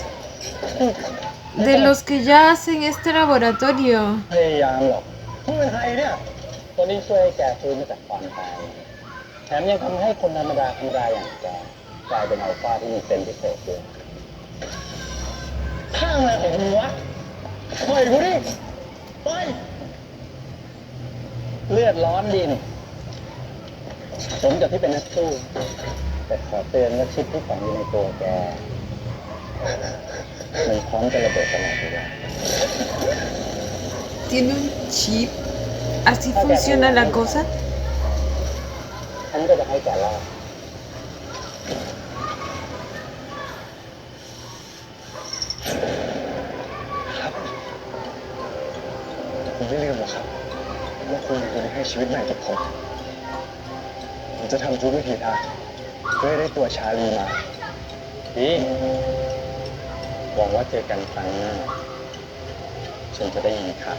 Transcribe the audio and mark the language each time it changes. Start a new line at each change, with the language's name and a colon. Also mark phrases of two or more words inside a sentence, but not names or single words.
Spanish: De los que ya hacen este laboratorio.
Thai: พยายามหรอกนี่เป็นใครเนี่ยคนที่ช่วยให้แกฟื้นมาจากความตายแถมยังทำให้คนธรรมดาอย่างแกกลายเป็นอัลฟาที่มีเซนส์พิเศษด้วยข้างอะไรของมึงวะปล่อยกูดิปล่อยเลือดร้อนดินสมกับที่เป็นนักสู้แต่ขอเตือนว่าชิปที่ฝังอยู่ในตัวแกมันพร้อมจะระเบิดตลอดเวลา
Spanish: ¿Tiene un chip? ¿Así funciona la cosa?
Thai: ฉันก็จะให้แกรอดครับผมไม่ลืมหรอกครับว่าคุณเป็นคนที่ให้ชีวิตใหม่กับผมจะทำทุกวิถีทางเพื่อให้ได้ตัวชาลีมาดีหวังว่าเจอกันครั้งหน้าฉันจะได้ยินข่าว